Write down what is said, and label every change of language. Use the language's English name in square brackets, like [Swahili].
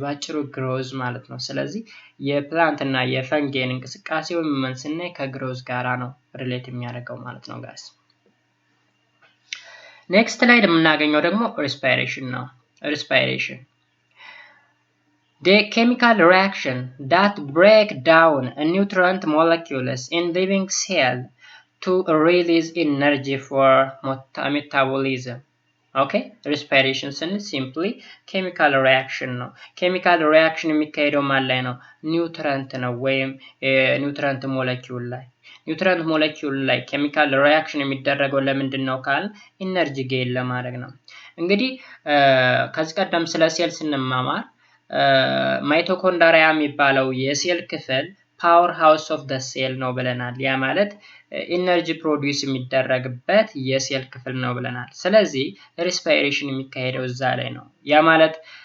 [Amharic] ባጭሩ ግሮዝ ማለት ነው። ስለዚህ የፕላንት እና የፈንጌን እንቅስቃሴ ወይም ምን ስናይ ከግሮዝ ጋራ ነው ሪሌት የሚያደርገው ማለት ነው ጋይስ። ኔክስት ላይ የምናገኘው ደግሞ ሪስፓይሬሽን ነው። ሪስፓይሬሽን [English] the chemical reaction that break down nutrient molecules in living cell to release energy for metabolism. [Amharic] Okay, respiration ስንል [English] simply chemical reaction [Amharic] ነው። chemical reaction የሚካሄደው ማን ላይ ነው? ኒውትረንት ነው ወይም ኒውትረንት ሞለኪውል ላይ። ኒውትረንት ሞለኪውል ላይ chemical reaction የሚደረገው ለምንድን ነው ካል ኢነርጂ ጌን ለማድረግ ነው። እንግዲህ ከዚህ ቀደም ስለ ሴል ስንማማር ማይቶኮንድሪያ የሚባለው የሴል ክፍል ፓወር ሃውስ ኦፍ ዘ ሴል ነው ብለናል። ያ ማለት ኢነርጂ ፕሮዲዩስ የሚደረግበት የሴል ክፍል ነው ብለናል። ስለዚህ ሪስፓይሬሽን የሚካሄደው እዛ ላይ ነው። ያ ማለት